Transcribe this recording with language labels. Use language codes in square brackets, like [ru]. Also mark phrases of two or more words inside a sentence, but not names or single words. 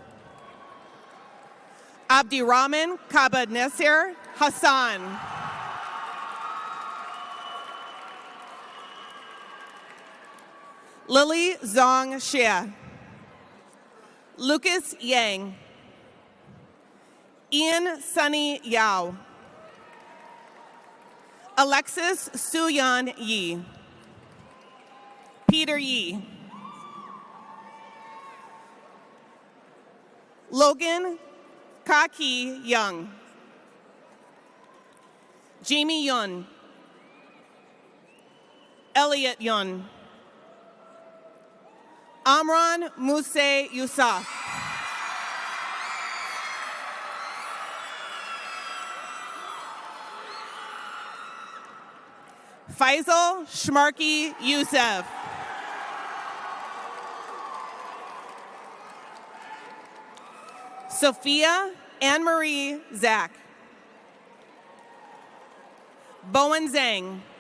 [en] Abdirahman Kabanesir Hassan. Lily Zong Xie. Lucas Yang. Ian Sunny Yao. Alexis Suyan Yi. Peter Yi. Logan Kaki Young. Jamie Yun. Elliot Yun. Amran Muse Yusuf. Faisal Shmarki Youssef. Sophia Anne-Marie Zach. Bowen Zhang.